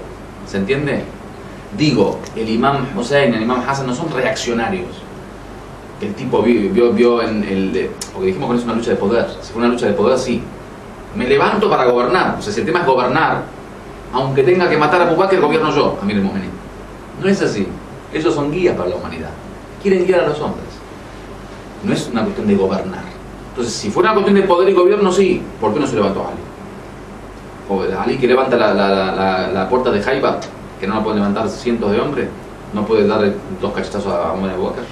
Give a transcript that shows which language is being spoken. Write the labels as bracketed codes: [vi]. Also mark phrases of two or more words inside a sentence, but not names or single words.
[es] ¿Se entiende? Digo, el imam Hussein y el imam Hassan no son reaccionarios. El tipo vio en porque dijimos que no es una lucha de poder. Si fue una lucha de poder, sí. Me levanto para gobernar. O sea, si el tema es gobernar, aunque tenga que matar a Abu Bakr, gobierno yo, Amir al-Mu'minin. No es así. Ellos son guías para la humanidad. Quieren guiar a los hombres. no es una cuestión de gobernar. Entonces, si fuera una cuestión de poder y gobierno, sí, ¿por qué no se levantó Ali? O Ali que levanta la puerta de Haiba, que no la pueden levantar cientos de hombres, no puede darle 2 cachetazos a Omar Abu Bakr.